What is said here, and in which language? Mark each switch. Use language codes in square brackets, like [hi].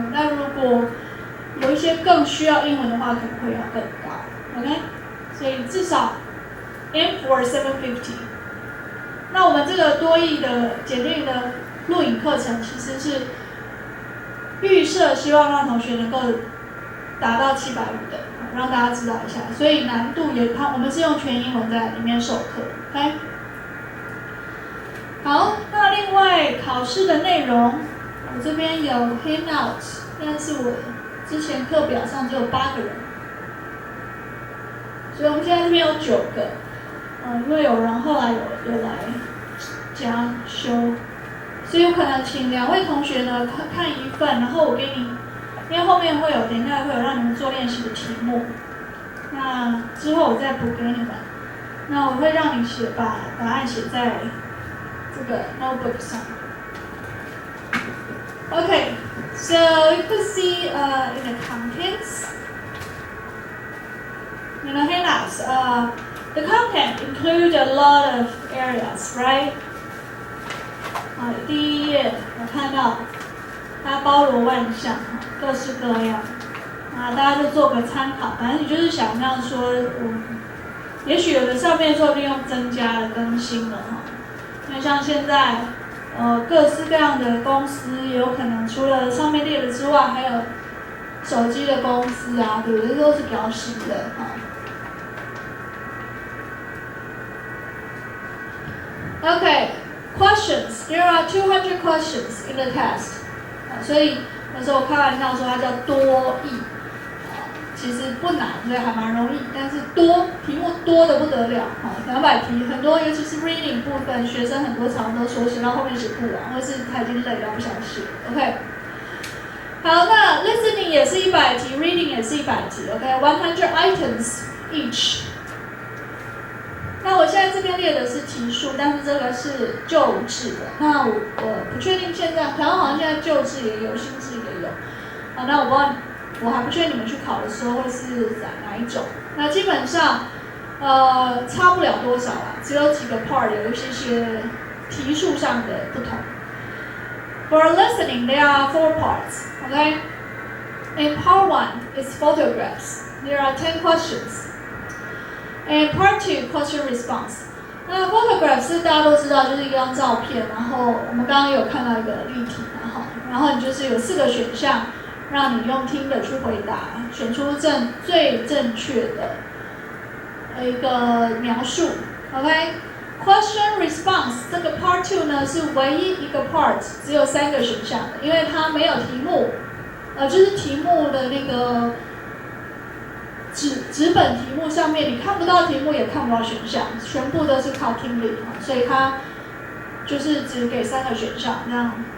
[zh] 那如果有一些更需要英文的话，可能会要更高 ，OK？所以至少 [en] aim for [zh] 750。那我们这个多益的检定的录影课程，其实是预设希望让同学能够达到750的，让大家知道一下。所以难度也，我们是用全英文在里面授课 ，OK？好，那另外考试的内容，我这边有 handout， 但是我之前课表上只有8个人，所以我们现在这边有9个，因为有人后来有来加修，所以我可能请2位同学呢看一份，然后我给你，因为后面会有，等一下会有让你们做练习的题目，那之后我再补给你们，那我会让你把答案写在这个 notebook 上。 [en] Okay, so you can see in the contents, in the handouts, the content include a lot of areas, right? [zh] 第1页我看到它包罗万象，各式各样，大家就做个参考。反正你就是想这样说，也许有的上面说不定用增加了、更新了哈。因为像现在，各式各样的公司也有可能除了上面列的之外，还有手机的公司啊，对不对？这都是比较新的哈。 [en] Okay, questions. There are 200 questions in the test. [zh] 所以有时候我开玩笑说它叫多益，其实不难，所以还蛮容易，但是题目多的不得了，200题很多，尤其是 reading 部分，学生很多常都说写到后面写不完，或是他已经累到不想写 ，OK？好，那 listening 也是100题 ，reading 也是100题 ，OK？ [en] 100 items each。 [zh] 那我现在这边列的是题数，但是这个是旧制的，那我不确定现在，台湾好像现在旧制也有，新制也有，那我不知道。我还不确定你们去考的时候会是哪一种。那基本上，差不了多少啦，只有几个 part 有一些题数上的不同。 [en] For listening, there are 4 parts. Okay. In part 1 is photographs. There are 10 questions. And part 2, question response. [zh] 那 photographs 是大家都知道，就是一张照片，然后我们刚刚有看到一个例题嘛，然后你就是有4个选项。让你用听的去回答，选出最正确的一个描述 ，OK？Question response 这个 part 2呢是唯一一个 part 只有3个选项的，因为它没有题目，就是题目的那个纸本题目上面你看不到题目也看不到选项，全部都是靠听力，所以它就是只给3个选项这样。